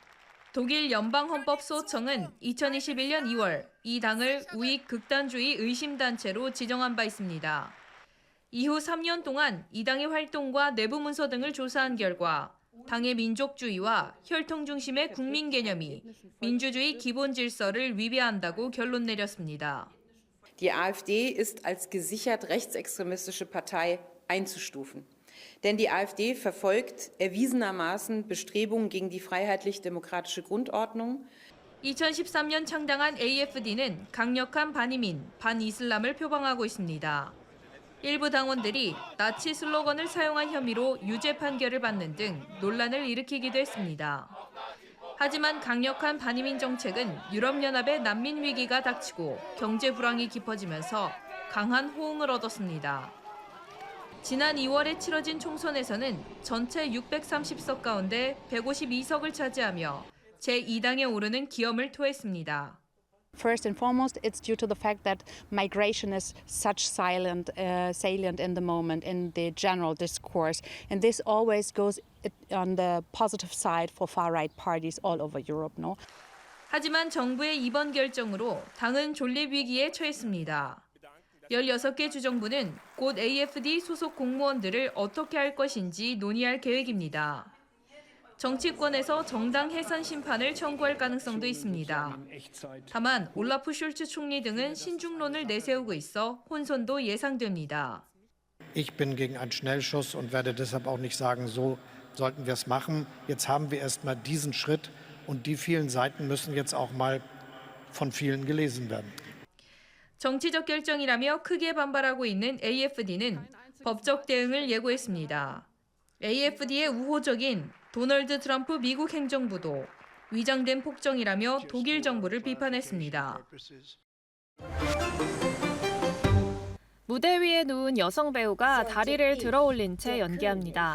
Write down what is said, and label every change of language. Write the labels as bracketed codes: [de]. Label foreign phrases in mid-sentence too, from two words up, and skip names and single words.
[ko] 독일 연방헌법소청은 2021년 2월 이 당을 우익 극단주의 의심단체로 지정한 바 있습니다. 이후 3년 동안 이 당의 활동과 내부 문서 등을 조사한 결과 당의 민족주의와 혈통 중심의 국민 개념이 민주주의 기본 질서를 위배한다고 결론 내렸습니다. [de] Die AfD ist als gesichert rechtsextremistische Partei einzustufen. Denn die AfD verfolgt erwiesenermaßen Bestrebungen gegen die freiheitlich-demokratische Grundordnung. [ko] 2013년 창당한 AfD는 강력한 반이민, 반이슬람을 표방하고 있습니다. 일부 당원들이 나치 슬로건을 사용한 혐의로 유죄 판결을 받는 등 논란을 일으키기도 했습니다. 하지만 강력한 반이민 정책은 유럽연합의 난민 위기가 닥치고 경제 불황이 깊어지면서 강한 호응을 얻었습니다. 지난 2월에 치러진 총선에서는 전체 630석 가운데 152석을 차지하며 제2당에 오르는 기염을 토했습니다. [en] First and foremost, it's due to the fact that migration is such salient in the moment in the general discourse, and this always goes on the positive side for far-right parties all over Europe. No? [ko] 하지만 정부의 이번 결정으로 당은 존립 위기에 처했습니다. 16개 주정부는 곧 AfD 소속 공무원들을 어떻게 할 것인지 논의할 계획입니다. 정치권에서 정당 해산 심판을 청구할 가능성도 있습니다. 다만 올라프 숄츠 총리 등은 신중론을 내세우고 있어 혼선도 예상됩니다. [de] Ich bin gegen einen Schnellschuss und werde deshalb auch nicht sagen, so sollten wir es machen. Jetzt haben wir erst mal diesen Schritt und die vielen Seiten müssen jetzt auch mal von vielen gelesen werden. [ko] 정치적 결정이라며 크게 반발하고 있는 AfD는 법적 대응을 예고했습니다. AfD의 우호적인 도널드 트럼프 미국 행정부도 위장된 폭정이라며 독일 정부를 비판했습니다. 무대 위에 누운 여성 배우가 다리를 들어 올린 채 연기합니다.